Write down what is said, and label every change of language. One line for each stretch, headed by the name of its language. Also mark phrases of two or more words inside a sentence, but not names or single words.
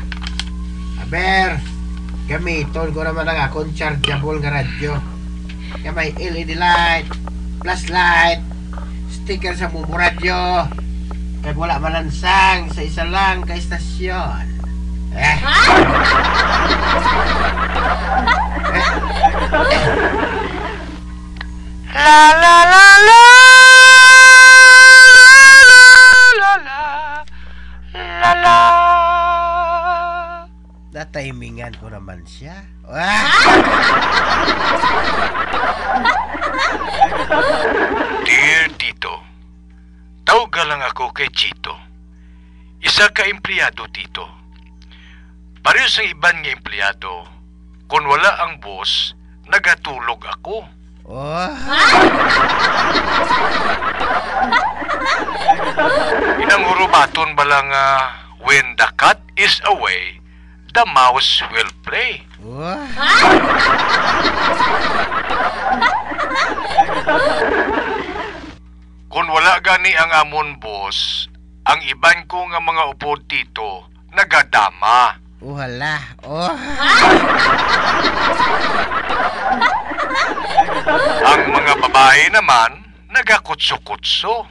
Hiligaynon: Aber, gamiton ko naman ang akong chargeable nga radyo.
Filipino: Kaya may
English: LED light,
Filipino: flashlight, sticker sa buong radyo.
Hiligaynon: Kaya wala malansang sa isa lang ka istasyon. La la la la. Lala. Natimingan ko naman siya.
Filipino: Dear Tito, tawag lang ako kay Chito.
Hiligaynon: Isa ka empleyado dito. Pareho sa iban nga empleyado, kung wala ang boss, nagatulog ako. Inangurubaton ba lang
English: when the cat is away, the mouse will play.
Hiligaynon: Kung wala gani ang amon boss, ang iban ko nga mga upod dito nagadama. Ang mga babae naman nagakutso-kutso.